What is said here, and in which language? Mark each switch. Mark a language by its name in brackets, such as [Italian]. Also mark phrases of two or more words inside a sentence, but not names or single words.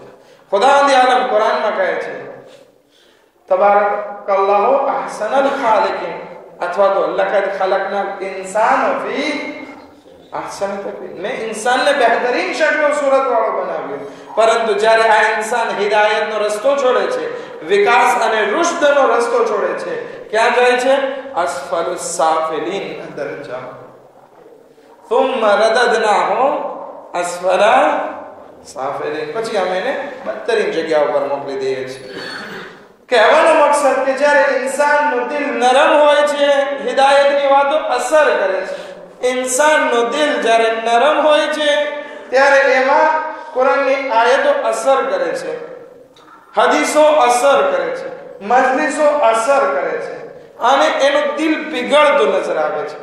[Gujarati] ખુદાવંદ આલમ કુરાનમાં કહે છે [Arabic] تبارك الله أحسن الخالقين, [Gujarati] અથવા તો [Arabic] لقد خلقنا الإنسان في أحسن تقويم, [Gujarati] મેં ઇન્સાનને બહેતરીન શક્લ સૂરત વાળો બનાવ્યો. પરંતુ જ્યારે આ ઇન્સાન હિદાયતનો રસ્તો છોડે છે, વિકાસ અને રુશ્દનો રસ્તો છોડે છે, ક્યાં જાય છે? [Arabic] أسفل السافلين [Gujarati] અંદર જાય. [Arabic] ثم رددناه اسفل سافلين, [Gujarati] પછી અમે એને બદતરીન જગ્યા ઉપર મોકલી દઈએ છીએ. કહેવાનો મકસદ કે જ્યારે ઇન્સાનનો દિલ નરમ હોય છે, હિદાયતની વાતો અસર કરે છે. ઇન્સાનનો દિલ જ્યારે નરમ હોય છે ત્યારે એમાં કુરાનની આયતો અસર કરે છે, હદીસો અસર કરે છે, મજલિસો અસર કરે છે, અને એનું દિલ પીગળતું નજર આવે છે.